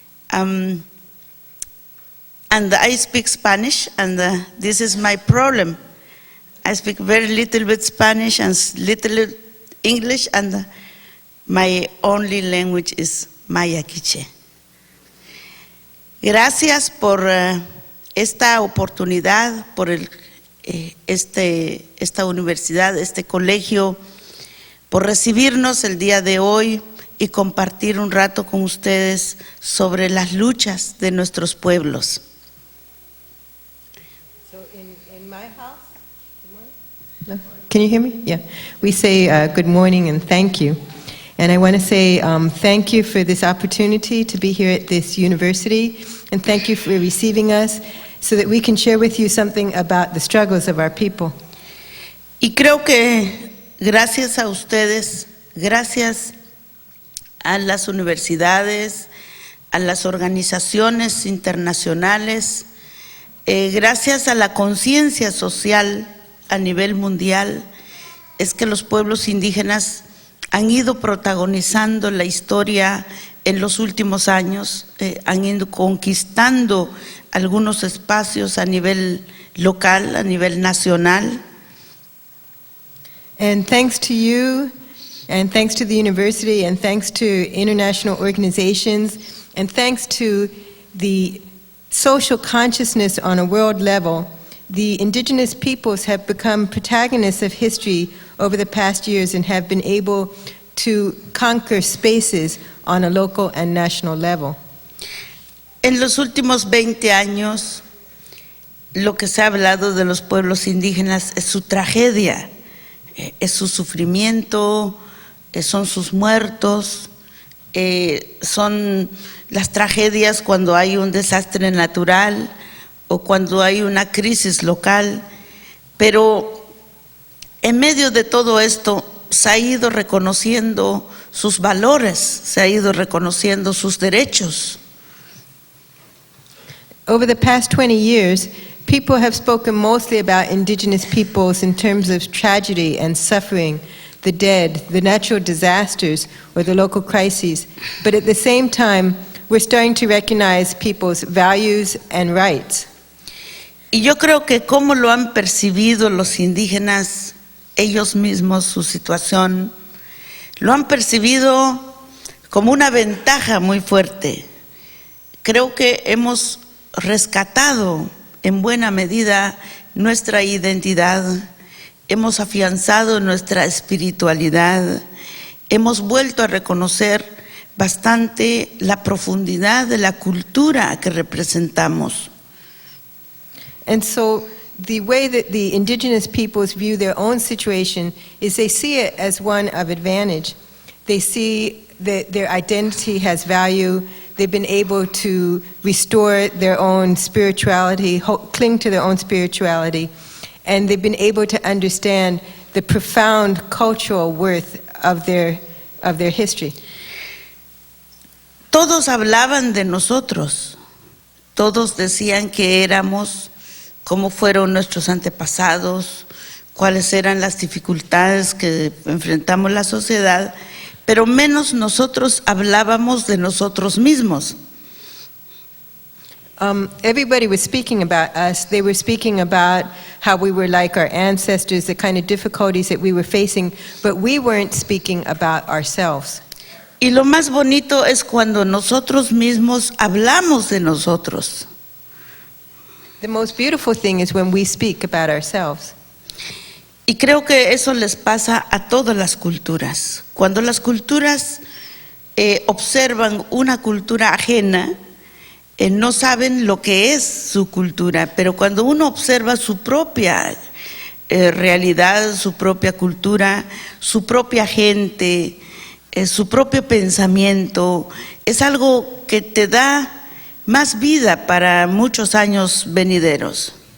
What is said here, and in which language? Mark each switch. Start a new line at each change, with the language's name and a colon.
English: And I speak Spanish, and this is my problem. I speak very little bit Spanish and little English, and my only language is Maya Quiche.
Spanish: Gracias por esta oportunidad, por esta universidad, este colegio, por recibirnos el día de hoy y compartir un rato con ustedes sobre las luchas de nuestros pueblos.
English: So in my house, good morning. No? Can you hear me? Yeah. We say good morning and thank you. And I want to say thank you for this opportunity to be here at this university, and thank you for receiving us so that we can share with you something about the struggles of our people.
Spanish: Y creo que gracias a ustedes, gracias a las universidades, a las organizaciones internacionales, gracias a la conciencia social a nivel mundial, es que los pueblos indígenas han ido protagonizando la historia en los últimos años, han ido conquistando algunos espacios a nivel local, a nivel nacional.
English: And thanks to you, and thanks to the university, and thanks to international organizations, and thanks to the social consciousness on a world level, the indigenous peoples have become protagonists of history over the past years and have been able to conquer spaces on a local and national level.
Spanish: En los últimos 20 años, lo que se ha hablado de los pueblos indígenas es su tragedia, es su sufrimiento, son sus muertos, son las tragedias cuando hay un desastre natural o cuando hay una crisis local, pero en medio de todo esto se ha ido reconociendo sus valores, se ha ido reconociendo sus derechos.
English: Over the past 20 years, people have spoken mostly about indigenous peoples in terms of tragedy and suffering, the dead, the natural disasters, or the local crises. But at the same time, we're starting to recognize people's values and rights.
Spanish: Y yo creo que cómo lo han percibido los indígenas, ellos mismos, su situación, lo han percibido como una ventaja muy fuerte. Creo que hemos rescatado en buena medida nuestra identidad, hemos afianzado nuestra espiritualidad, hemos vuelto a reconocer bastante la profundidad de la cultura que representamos.
English: And so the way that the indigenous peoples view their own situation is they see it as one of advantage. They see that their identity has value. They've been able to restore their own spirituality, cling to their own spirituality, and they've been able to understand the profound cultural worth of their history.
Spanish: Todos hablaban de nosotros, todos decían que éramos, cómo fueron nuestros antepasados, cuáles eran las dificultades que enfrentamos la sociedad, pero menos nosotros hablábamos de nosotros mismos.
English: everybody was speaking about us. They were speaking about how we were like our ancestors, the kind of difficulties that we were facing, but we weren't speaking about ourselves.
Spanish: Y lo más bonito es cuando nosotros mismos hablamos de nosotros.
English: The most beautiful thing is when we speak about ourselves.
Spanish: Y creo que eso les pasa a todas las culturas. Cuando las culturas observan una cultura ajena, no saben lo que es su cultura, pero cuando uno observa su propia realidad, su propia cultura, su propia gente, su propio pensamiento, es algo que te da más vida para muchos años venideros.